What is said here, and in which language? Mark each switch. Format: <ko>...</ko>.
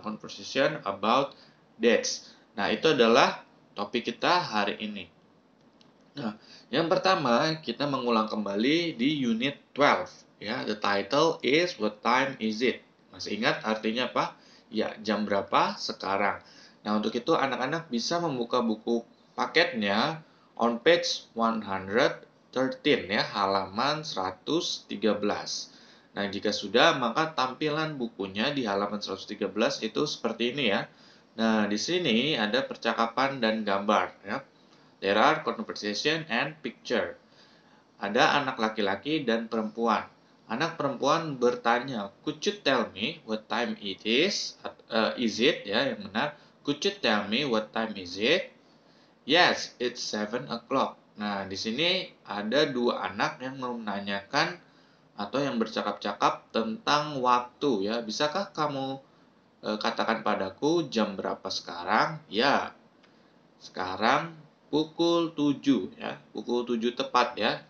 <en>Conversation about dates.</en> <id>Nah, itu adalah topik kita hari ini. Nah, yang pertama kita mengulang kembali di unit 12 ya.</id> <en>The title is What time is it?</en> <id>Masih ingat artinya apa? Ya, jam berapa sekarang. Nah, untuk itu anak-anak bisa membuka buku paketnya</id> <en>on page 113</en> <id>ya, halaman 113. Nah, jika sudah, maka tampilan bukunya di halaman 113 itu seperti ini ya. Nah, di sini ada percakapan dan gambar ya.</id> <en>There are conversation and picture.</en> <id>Ada anak laki-laki dan perempuan. Anak perempuan bertanya,</id> <en>could you tell me what time it is? Is it</en> <id>ya yang benar?</id> <en>Could you tell me what time is it? Yes, it's 7 o'clock.</en> <id>Nah, di sini ada dua anak yang menanyakan atau yang bercakap-cakap tentang waktu ya. Bisakah kamu katakan padaku jam berapa sekarang? Ya, sekarang pukul 7 ya, pukul 7 tepat ya.</id>